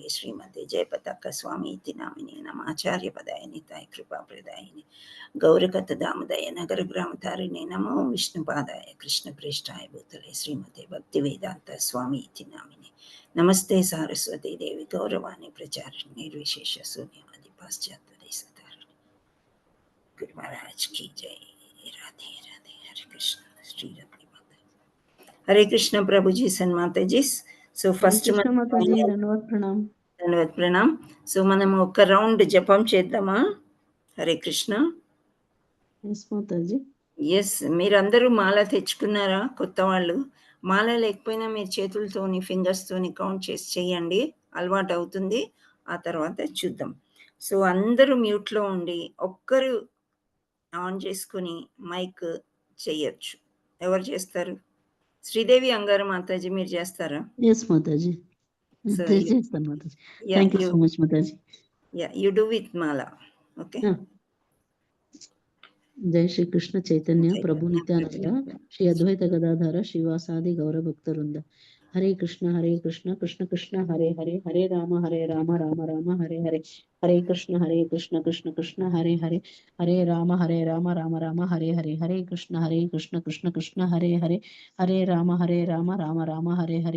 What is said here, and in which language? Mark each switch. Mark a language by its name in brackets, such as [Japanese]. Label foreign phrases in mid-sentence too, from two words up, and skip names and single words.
[Sanskrit] श्रीमते जयपताकस्वामीति नामिने नमाचार्यपदाय निताय कृपाप्रदायिने गौरकथदामदय नगरग्रामतारिणे नमो विष्णुपादाय कृष्णप्रेष्ठाय भूतले श्रीमते भक्तिवेदांत स्वामी इति नामिने नमस्ते सारस्वती देवी गौरवाणी प्रचारिणी निर्विशेष शून्यवादी पाश्चात्य देशतारिणी गुरु महाराज की जय। [Hindi] राधे राधे हरे कृष्ण श्री रत्न हरे कृष्ण प्रभु जी सन्माता जी సో हरे ఫస్ట్ कृष्ण माताजी धन्यवाद प्रणाम [Telugu] ధన్యవాద ప్రణామ్. సో మనం ఒక రౌండ్ జపం చేద్దామా? హరే కృష్ణ. [Hindi] यस माताजी [Telugu] ఎస్, మీరందరూ మాల తెచ్చుకున్నారా? కొత్త వాళ్ళు మాల లేకపోయినా మీరు చేతులతోని ఫింగర్స్తోని కౌంట్ చేసి చేయండి, అలవాటు అవుతుంది. ఆ తర్వాత చూద్దాం. సో అందరూ మ్యూట్లో ఉండి ఒక్కరు ఆన్ చేసుకుని మైక్ చెయ్యొచ్చు. ఎవరు చేస్తారు? శ్రీదేవి అంగారు మాతాజీ మీరు చేస్తారా? [Hindi] यस माताजी [Telugu] సో చేస్తాను మాతాజీ. [English] thank you so much [Telugu] మాతాజీ. [English] You do with mala. Okay. [Sanskrit] जय श्री कृष्ण चैतन्य प्रभु नित्यानंद श्री अद्वैत गदाधर श्रीवासादि गौर भक्त वृंद. हरे कृष्ण कृष्ण कृष्ण हरे हरे हरे राम राम राम हरे हरे. हरे कृष्ण कृष्ण कृष्ण हरे हरे हरे राम राम राम हरे हरे. हरे कृष्ण कृष्ण कृष्ण हरे हरे हरे राम राम राम हरे हरे.